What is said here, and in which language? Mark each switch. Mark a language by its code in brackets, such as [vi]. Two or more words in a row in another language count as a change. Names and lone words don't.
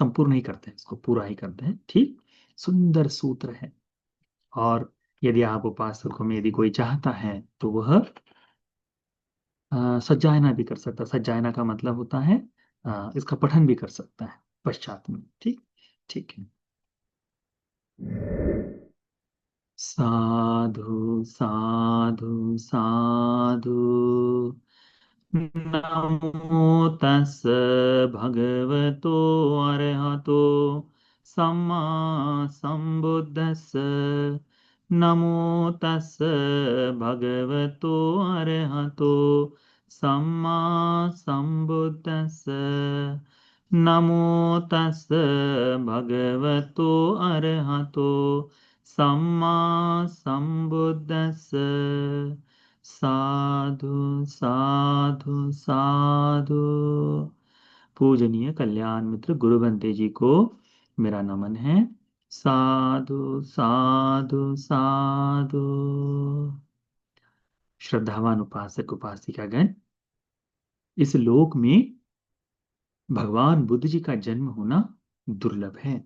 [hi] संपूर्ण नहीं करते हैं इसको, पूरा ही करते हैं। ठीक। सुंदर सूत्र है। और यदि आप उपासकों में यदि कोई चाहता है तो वह सज्जायना भी कर सकता है। सज्जायना का मतलब होता है इसका पठन भी कर सकता है पश्चात में। ठीक। ठीक है। [pi] साधु साधु साधु। नमो तस् भगवतो अरहतो सम्मा सम्बुद्धस्स। नमो तस् भगवतो अरहतो सम्मा सम्बुद्धस्स। नमो तस् भगवतो अरहतो सम्मा सम्बुद्धस्स। साधु साधु साधु। [hi] पूजनीय कल्याण मित्र गुरु बंते जी को मेरा नमन है। [pi] साधु साधु साधु। [hi] श्रद्धावान उपासक उपासिकागण, इस लोक में भगवान बुद्ध जी का जन्म होना दुर्लभ है।